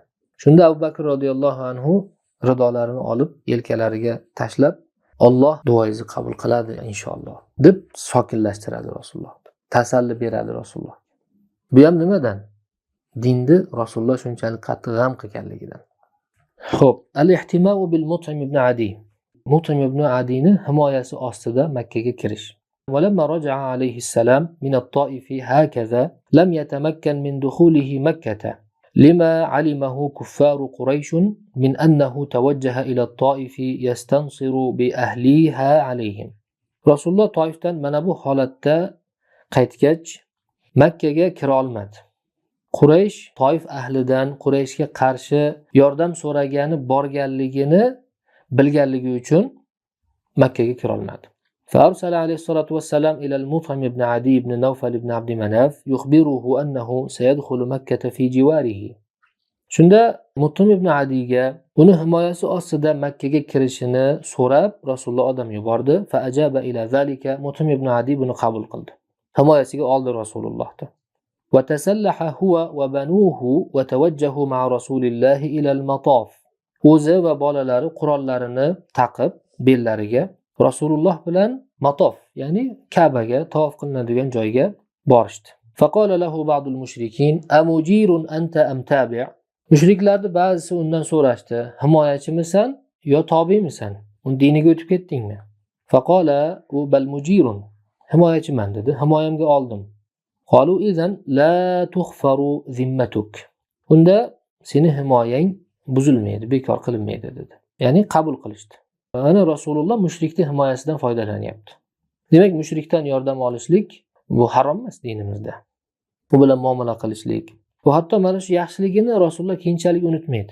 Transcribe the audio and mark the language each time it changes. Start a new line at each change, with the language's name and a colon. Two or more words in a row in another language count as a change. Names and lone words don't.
Uzbek: Shunda Abu Bakr radhiyallohu anhu ridolarini olib yelkalariga tashlab, Alloh duoingizni qabul qiladi inshaalloh deb sokinlashtiradi Rasululloh. Tasalli beradi Rasululloh. Bu ham nimadan? Dinni Rasululloh shunchalik qattiq g'am qilganligidan.
Arabic: Xo'p, الاحتماء بالمطعم بن عدي.
Uzbek: Mut'im ibn Adining himoyasi ostida Makka ga kirish.
Arabic: ولما رجع عليه السلام من الطائف هكذا لم يتمكن من دخوله مكة لما علمه كفار قريش من أنه توجه إلى الطائف يستنصر بأهليها عليهم. رسول الله طائفتان
Uzbek: mana bu holatda qaytgach Makkaga kira olmadi. Quraysh Toif ahlidan Qurayshga qarshi yordam so'ragani borganligini bilganligi uchun Makkaga kira olmadi.
Arabic: فأرسل عليه الصلاة والسلام إلى المطعم بن عدي بن نوفل بن عبد مناف يخبره أنه سيدخل مكة في جواره.
Uzbek: Shunda Mut'im ibn Adiga uni himoyasi ostida Makkaga kirishini so'rab Rasululloh odam yubordi.
Arabic: فأجاب إلى ذلك.
Uzbek: Mut'im ibn Adi buni qabul qildi. Himoyasiga oldi Rasulullohni.
Arabic: وتسلح هو وبنوه وتوجهوا مع رسول الله إلى المطاف.
Uzbek: O'zi va bolalari qurollarini taqib bellariga Rasululloh bilan Matof, ya'ni Ka'baga, tavof qilinadigan joyga borishdi.
Arabic: فقال له بعض المشركين أمجير أنت أم تابع'.
Uzbek: Mushriklarning ba'zisi undan so'rashdi, himoyachimisan yo tobimisan? Uni diniga o'tib ketdingmi?
Arabic: فقال أو بل مجير.
Uzbek: Himoyachiman dedi, himoyamga oldim.
Arabic: قالوا إذن لا تخفر ذمتك.
Uzbek: Unda seni himoyang buzilmaydi, bekor qilinmaydi dedi. Ya'ni qabul qilishdi. Ana Rasululloh mushrikning himoyasidan foydalanyapti. Demak, mushrikdan yordam olishlik bu harom emas dinimizda. Bu bilan muomala qilishlik. Bu hatto mana shu yaxshiligini Rasululloh keyinchalik unutmaydi.